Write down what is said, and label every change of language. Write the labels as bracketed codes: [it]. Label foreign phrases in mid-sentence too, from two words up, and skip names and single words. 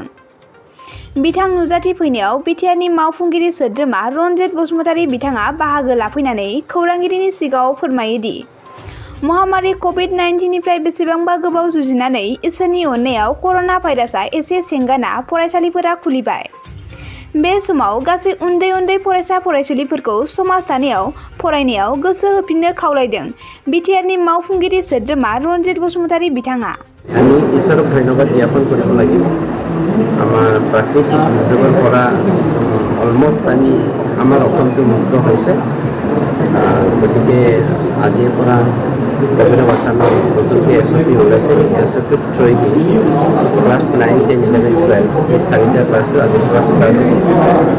[brx] बिथां नुजाथिफैनायाव बिटिआरनि मावफुंगिरि सोद्रोमा रन्जित बसुमतारी बिथाङा बाहागो लाफैनानै खौरांगिरिनि सिगाङाव फोरमायोदि महामारी क'भिड-19 निफ्राय बेसेबांबा गोबाव जुजिनानै इसोरनि अननायाव कर'ना भाइरासआ एसे सेंगाना फरायसालिफोरा खुलिबाय। बे समाव गासै उन्दै उन्दै फरायसा फरायसुलिफोरखौ समाज दानायाव फरायनायाव गोसो होफिननो खावलायदों बिटिआरनि मावफुंगिरि सोद्रोमा रन्जित बसुमतारी बिथाङा। [as] আমি ঈশ্বরক ধন্যবাদ জ্ঞাপন কৰিব লাগিব। আমাৰ প্ৰাকৃতিক দুৰ্যোগৰ পৰা অলমষ্ট আমাৰ অসমটো মুক্ত হৈছে। গতিকে আজিৰ পৰা [en] Government of Assam [as] নতুনকৈ SOP ওলাইছে। SOPত [en] through the class [as] 9, 10, 11, 12 এই চাৰিটা ক্লাছটো আজিৰ পৰা ষ্টাৰ্ট হ'ব।